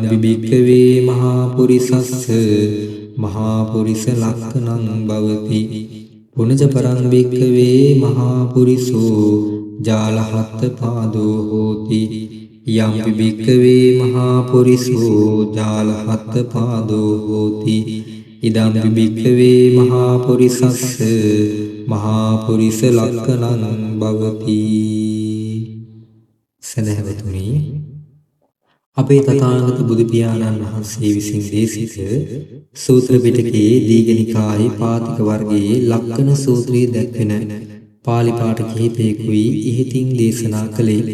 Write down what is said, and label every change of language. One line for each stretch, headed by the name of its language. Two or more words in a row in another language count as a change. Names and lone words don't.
Pali: බිබිකවේ මහා පුරිසස්ස මහා පුරිස ලක්ඛණං භවති පුනච පරං බික්කවේ මහා පුරිසෝ ජාලහත් පාදෝ හෝති යම් භික්ඛවේ මහා පුරිසෝ ජාලහත් පාදෝ හෝති ඉදම් භික්ඛවේ මහා පුරිසස්ස මහා පුරිස ලක්ඛණං භවති.
Sinhala: සදහවතුනි, අපේ තථාගත බුදු පියාණන් වහන්සේ විසින් දේශිත සූත්‍ර පිටකයේ දීඝනිකායේ පාතික වර්ගයේ ලක්ඛණ සූත්‍රයේ දැක්වෙන පාලි පාඨ කිහිපයකුයි ඉහතින් දේශනා කළේ.